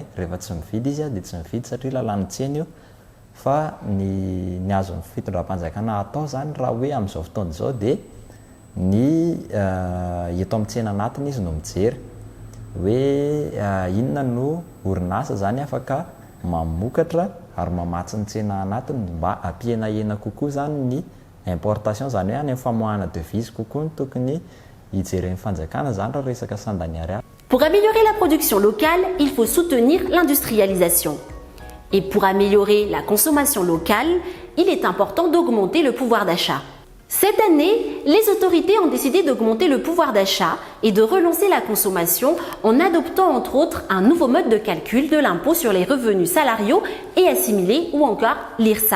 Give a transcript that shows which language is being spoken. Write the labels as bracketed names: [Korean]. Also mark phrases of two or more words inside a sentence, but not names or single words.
[Malagasy] Rehefa tsy mividy izy dia tsy mividy satria lalàna tsena io. Fa ny azon'ny fitondram-panjakana atao zany raha hoe amin'izao fotoana izao dia ny eto amin'ny tsena anatiny izy no mijery hoe inona no orinasa zany afaka mamokatra ary mamatsy ny tsena anatiny mba hampihenahena kokoa zany ny importation, zany hoe any amin'ny famoahana devise kokoa ny tokony hijeren'ny fanjakana zany raha resaka sandany ariary. [French] Pour améliorer la production locale, il faut soutenir l'industrialisation. Et pour améliorer la consommation locale, il est important d'augmenter le pouvoir d'achat. Cette année, les autorités ont décidé d'augmenter le pouvoir d'achat et de relancer la consommation en adoptant entre autres un nouveau mode de calcul de l'impôt sur les revenus salariaux et assimilés ou encore l'IRSA.